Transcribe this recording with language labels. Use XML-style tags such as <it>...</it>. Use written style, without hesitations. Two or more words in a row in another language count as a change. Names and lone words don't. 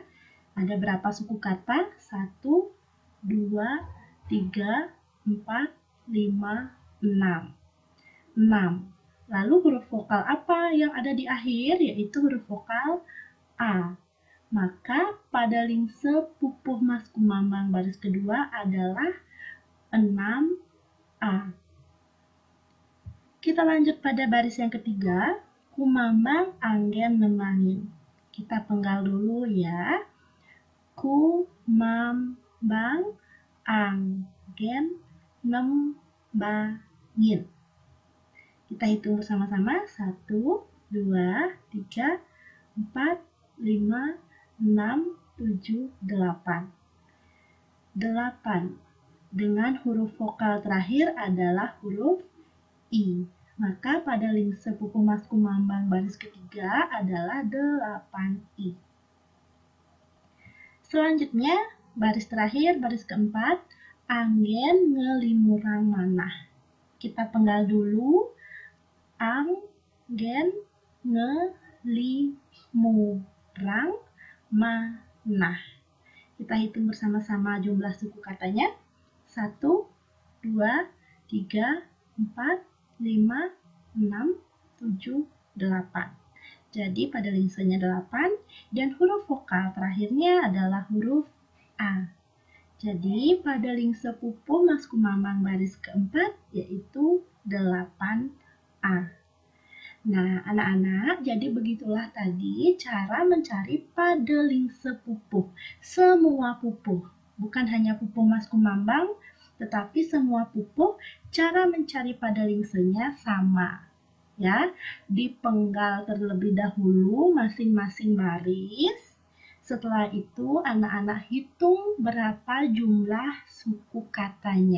<id>Ada berapa suku kata? 1, 2, 3, 4, 5, 6. 6. Lalu huruf vokal apa yang ada di akhir? Yaitu huruf vokal A. Maka padelingse pupuh mas kumambang baris kedua adalah 6A. Kita lanjut pada baris yang ketiga,</id> <ban>kumambang anggen nemangin.</ban> <id>Kita penggal dulu ya.</id> <ban>Kumambang anggen nembangin.</ban> <id>Kita hitung bersama-sama. 1, 2, 3, 4, 5, 6, 7, 8. 8. Dengan huruf vokal terakhir adalah huruf I. Maka padelingse pupuh mas kumambang baris ketiga adalah 8I. Selanjutnya, baris terakhir, baris keempat,</id> <ban>anggen ngelimurang manah.</ban> <id>Kita penggal dulu,</id> <ban>anggen ngelimurang manah.</ban> <id>Kita hitung bersama-sama jumlah suku katanya. 1, 2, 3, 4, 5, 6, 7, 8. Jadi pada lingsenya 8 dan huruf vokal terakhirnya adalah huruf A. Jadi pada lingse pupuh Mas Kumambang baris keempat yaitu 8A. Nah, anak-anak, jadi begitulah tadi cara mencari pada lingse pupuh. Semua pupuh, bukan hanya pupuh Mas Kumambang, tetapi semua pupuh cara mencari pada lingsenya sama. Ya, dipenggal terlebih dahulu masing-masing baris. Setelah itu anak-anak hitung berapa jumlah suku katanya.</id>